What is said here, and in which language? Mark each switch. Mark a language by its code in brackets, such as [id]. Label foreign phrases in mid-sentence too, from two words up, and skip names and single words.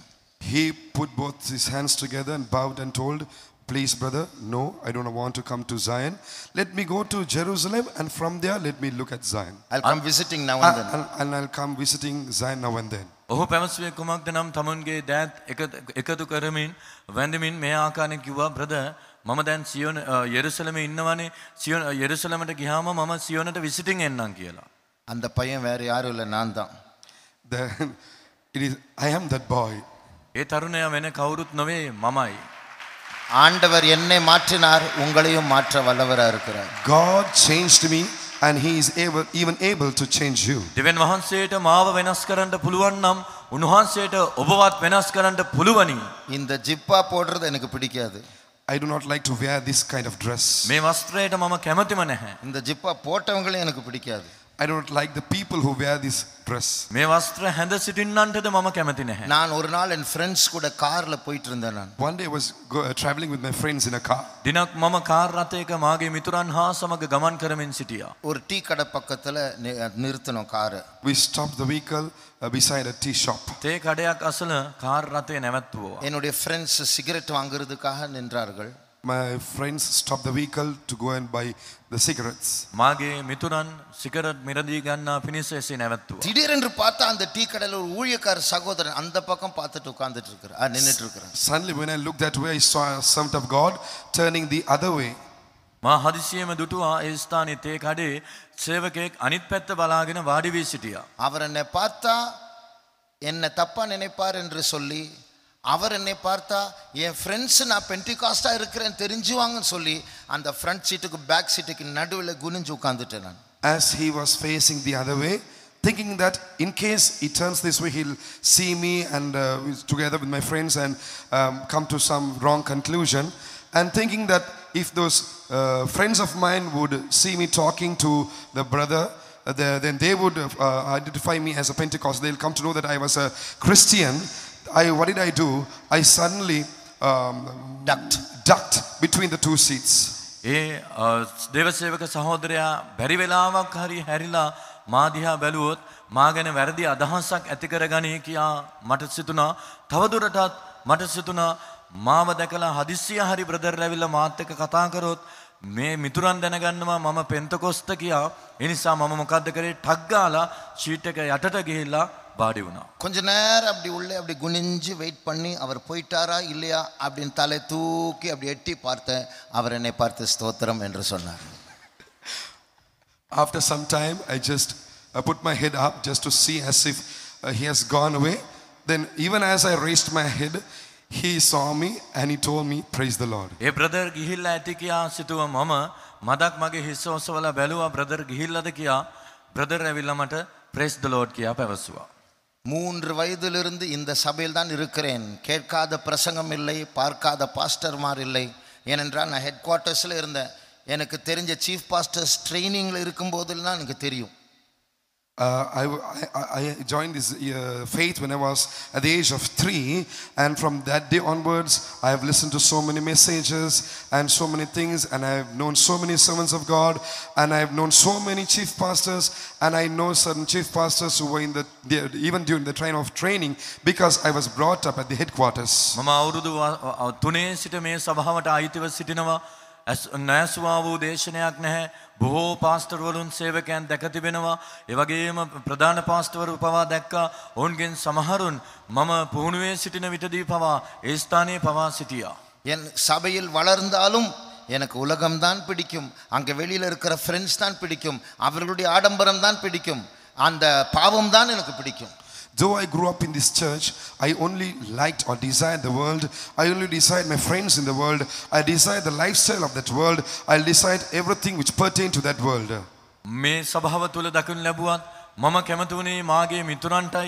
[en] He put both his hands together and bowed and told, please brother, no, I don't want to come to Zion. Let me go to Jerusalem and from there let me look at Zion. I'll come visiting now and then. And I'll come visiting Zion now and then. [si] ඔහු පැමසුවේ කුමක්ද නම් තමුන්ගේ දෑත් එකතු කරමින් වැඳමින් මේ ආකාරයෙන් කිව්වා, බ්‍රදර් මම දැන් සියොන යෙරුසලමේ ඉන්නවනේ, සියොන යෙරුසලමට ගියාම මම සියොනට විසිටින් එන්නම් කියලා. [ta] அந்த பையன் வேற யாரும் இல்லை, நான் தான். [en] I am that boy. [si] ඒ තරුණයා වෙන කවුරුත් නොවේ, මමයි. [ta] ஆண்டவர் என்னை மாற்றினார், உங்களையும் மாற்ற வல்லவரா இருக்கிறார். [en] God changed me and he is even able to change you. [si] දෙවියන් වහන්සේට මාව වෙනස් කරන්න පුළුවන් නම් උන්වහන්සේට ඔබවත් වෙනස් කරන්න පුළුවනි. [ta] இந்த ஜிப்பா போடுறது எனக்கு பிடிக்காது. [en] I do not like to wear this kind of dress. [si] මේ වස්ත්‍රයට මම කැමතිම නැහැ. [ta] இந்த ஜிப்பா போட்டவங்களே எனக்கு பிடிக்காது. [en] I do not like the people who wear this dress. [si] මේ වස්ත්‍ර හැඳ සිටින්නන්ටද මම කැමති නැහැ. [ta] நான் ஒரு நாள் என் ஃப்ரெண்ட்ஸ் கூட கார்ல போயிட்டு இருந்தேன் நான். [en] One day I was traveling with my friends in a car. [si] දිනක් මම කාර් රථයක මාගේ මිතුරන් හා සමග ගමන් කරමින් සිටියා. [ta] ஒரு டீ கடை பக்கத்துல நிறுத்தினோம் காரை. [en] We stopped the vehicle beside a tea shop. [si] තේ කඩයක් අසල කාර් රථය නැවැත්තුවා. [ta] என்னுடைய ஃப்ரெண்ட்ஸ் சிகரெட் வாங்குறதுக்காக நின்றார்கள். [en] My friends stopped the vehicle to go and buy the cigarettes. [si] මාගේ මිතුරන් සිගරට් මිරදී ගන්නා පිණිස එසේ නැවැත්තුවා. [ta] திடீரென்று பார்த்தா அந்த டீ கடையில ஒரு ஊழியக்கார சகோதரன் அந்த பக்கம் பார்த்துட்டு உட்கார்ந்துட்டு இருக்கிறார், நின்னுட்டு இருக்கிறார். [en] Suddenly when I looked that way, I saw a servant of God turning the other way. [si] මා හදිසියෙම දුටුවා ඒ ස්ථානයේ තේ කඩේ සේවකයෙක් අනිත් පැත්ත බලාගෙන වාඩි වී සිටියා. [ta] அவர் என்னை பார்த்தா என்ன தப்பா நினைப்பார் என்று சொல்லி, அவர் என்னை பார்த்தா என் ஃப்ரெண்ட்ஸ் நான் பென்டிகாஸ்டா இருக்கிறேன் தெரிஞ்சுவாங்கன்னு சொல்லி அந்த [en] front seatக்கு back seatக்கு [ta] நடுவில் குனிஞ்சு உட்கார்ந்துட்டேன் நான். [en] As he was facing the other way, thinking that in case he turns this way, he'll see me and together with my friends and come to some wrong conclusion, and thinking that if those friends of mine would see me talking to the brother, then they would identify me as a Pentecost. They'll come to know that I was a Christian. What did I do? I suddenly ducked between the two seats. [si] ඒ දේවසේවක සහෝදරයා බැරි වෙලාවක් හරි හැරිලා මා දිහා බැලුවොත් මා ගැන වැරදි අදහසක් ඇති කරගනී කියා මට සිතුණා. තවදුරටත් මට සිතුණා මාව දැකලා හදිස්සිය හරි බ්‍රදර් ඇවිල්ලා මාත් එක්ක කතා කරොත් මේ මිතුරන් දැනගන්නවා මම පෙන්තකොස්ත කියා. ඒ නිසා මම මොකද්ද කරේ? ටක් ගාලා ෂීට් එක යටට ගිහිල්ලා වාඩි වුණා. [ta] கொஞ்ச நேரம் அப்படி உள்ளே அப்படி குனிஞ்சு வெயிட் பண்ணி அவர் போயிட்டாரா இல்லையா அப்படின்னு தலை தூக்கி அப்படி எட்டி பார்த்தேன். அவர் என்னை பார்த்து ஸ்தோத்திரம் என்று சொன்னார். [en] After some time, I just put my head up just to see as if he has gone away. Then even as I raised my head, he saw me and he told me, praise the Lord. [si] ඒ බ්‍රදර් ගිහිල්ලා ඇති කියා සිතුව මම මදක් මගේ හිස ඔසවලා බැලුවා බ්‍රදර් ගිහිල්ලාද කියා. බ්‍රදර් ඇවිල්ලා මට [en] praise the Lord [si] කියා පැවසුවා. [ta] 3 வயதிலிருந்து இந்த சபையில் தான் இருக்கிறேன். கேட்காத பிரசங்கம் இல்லை, பார்க்காத பாஸ்டர்மார் இல்லை. ஏனென்றால் நான் [en] headquartersில் [ta] இருந்தேன். எனக்கு தெரிஞ்ச [en] chief pastors [ta] ட்ரைனிங்கில் இருக்கும்போதெல்லாம் எனக்கு தெரியும். [en] I joined this faith when I was at the age of 3, and from that day onwards I have listened to so many messages and so many things, and I have known so many servants of God, and I have known so many chief pastors, and I know certain chief pastors who were even during the time of training, because I was brought up at the headquarters. [si] මම අවුරුදු 3 සිට මේ සභාවට අයිතිව සිටිනවා. නැසුවා වූ දේශනයක් නැහැ. බොහෝ පාස්ටර්වරුන් සේවකයන් දැක තිබෙනවා. ඒ වගේම ප්‍රධාන පාස්ටර්වරු පවා දැක්කා. ඔවුන්ගෙන් සමහරුන් මම පුහුණුවේ සිටින විටදී පවා ඒ ස්ථානයේ පවා සිටියා. [ta] என் சபையில் வளர்ந்தாலும் எனக்கு உலகம்தான் பிடிக்கும். அங்கே வெளியில் இருக்கிற ஃப்ரெண்ட்ஸ் தான் பிடிக்கும். அவர்களுடைய ஆடம்பரம் தான் பிடிக்கும். அந்த பாவம் தான் எனக்கு பிடிக்கும். [en] Though I grew up in this church, I only liked or desired the world. I only desired my friends in the world. I desired the lifestyle of that world. I desired everything which pertained to that world. [si] මේ සභාව තුල දකින්න ලැබුවත් මම කැමති වුණේ මාගේ මිතුරන්ටයි.